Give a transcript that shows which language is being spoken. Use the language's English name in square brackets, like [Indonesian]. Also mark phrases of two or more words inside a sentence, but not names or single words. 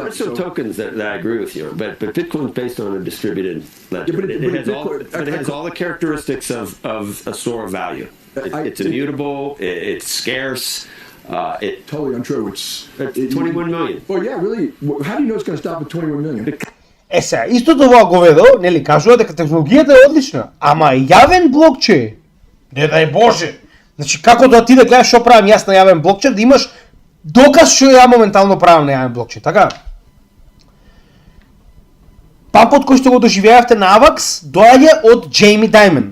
[English] There's some tokens that I agree with you, but Bitcoin's based on a distributed ledger. Yeah, it has all the characteristics of a store of value. It's immutable. It's scarce. Totally untrue. It's 21 million. Oh yeah, really? How do you know it's going to stop at 21 million? [Macedonian] Сега, истото ова говедо, нели, кажува дека технологијата е одлична, ама јавен блокчеин, не дај Боже. Значи, како да ти да гледаш што правам јас на јавен блокчеин, да имаш доказ што ја моментално правам на јавен блокчеин, така? Пампот кој што го доживеавте на Avax доаѓа од Джейми Даймон.